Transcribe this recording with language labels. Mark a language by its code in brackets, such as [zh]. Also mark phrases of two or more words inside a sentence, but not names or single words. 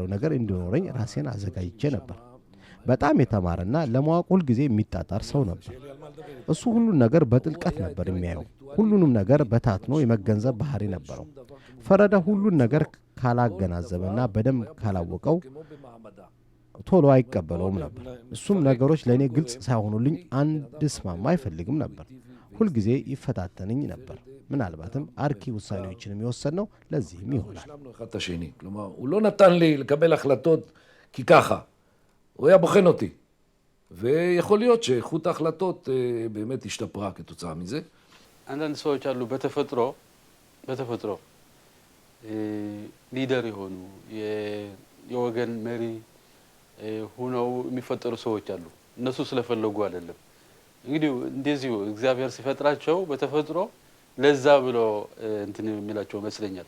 [am] ነገር እንዲኖረኝ ራሴን አዘጋጅቼ ነበር። በጣም የተማረና ለማወቅ ሁል ጊዜ የሚጣጣር ሰው ነበር። እሱ ሁሉን ነገር በጥልቀት ነበር የሚያየው። ሁሉንም ነገር በታትኖ የመገንዘብ ባህሪ ነበረው። ፈረደ ሁሉን ነገር ካላገናዘበና በደንብ ካላወቀው ቶሎ አይቀበለውም ነበር። እሱም ነገሮች ለእኔ ግልጽ ሳይሆኑልኝ አንድ ስማማ አይፈልግም ነበር። ሁል ጊዜ ይፈታተንኝ ነበር። ምናልባትም አርኪ ውሳኔዎችን የሚወሰነው ለዚህም ይሆናል። [he] אחד את השני. כלומר, הוא לא נתן לי לקבל החלטות כי ככה. הוא היה בוחן אותי. ויכול להיות שאיכות ההחלטות באמת השתפרה כתוצאה מזה. [am] አንዳንድ ሰዎች አሉ በተፈጥሮ ሊደር የሆኑ የወገን መሪ ሆነው የሚፈጠሩ ሰዎች አሉ። እነሱ ስለፈለጉ አይደለም። እንግዲህ እንደዚሁ እግዚአብሔር ሲፈጥራቸው በተፈጥሮ ለዛ ብሎ እንትን የሚላቸው መስለኛል።